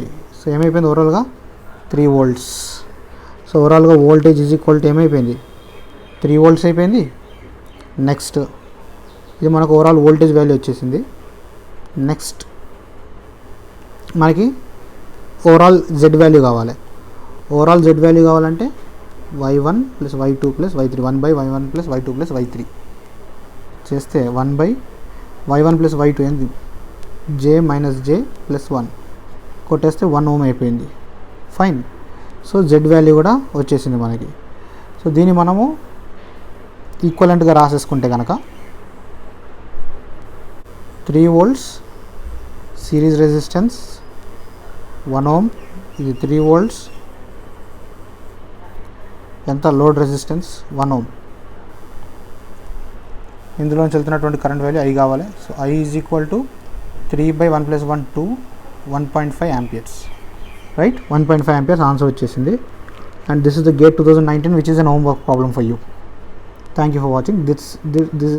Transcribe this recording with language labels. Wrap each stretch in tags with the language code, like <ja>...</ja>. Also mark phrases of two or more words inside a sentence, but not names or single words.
<en>So ఏమైపోయింది overallగా 3 volts. So overallగా voltage is equal to ఏమైపోయింది 3 volts అయిపోయింది. నెక్స్ట్</en> <te>ఇది మనకు</te> <en>overall voltage value వచ్చేసింది. నెక్స్ట్ మనకి overall Z value కావాలి. overall Z value</en> <te>కావాలంటే y1 + y2 + y3, 1/y1 + y2 + y3 చేస్తే 1/y1 + y2 ఏంది j - j + 1 కొట్టేస్తే 1 ohm అయిపోయింది.</te> <en>Fine. So Z value</en> <te>కూడా వచ్చేసింది మనకి.</te> <en>సో</en> <te>దీన్ని మనము</te> <en>ఈక్వలెంట్గా</en> <te>రాసేసుకుంటే కనుక</te> <en>3 volts series resistance 1 ohm, ఇది 3 volts, ఎంత load resistance 1 ohm,</en> <te>ఇందులోంచి వెళ్తున్నటువంటి</te> <en>current value I కావాలి. So I is equal to 3/1 + 1 2 1.5 amperes, రైట్. 1.5 amperes answer వచ్చేసింది. And this is the GATE 2019 which is an homework problem for you. Thank you for watching. This</en>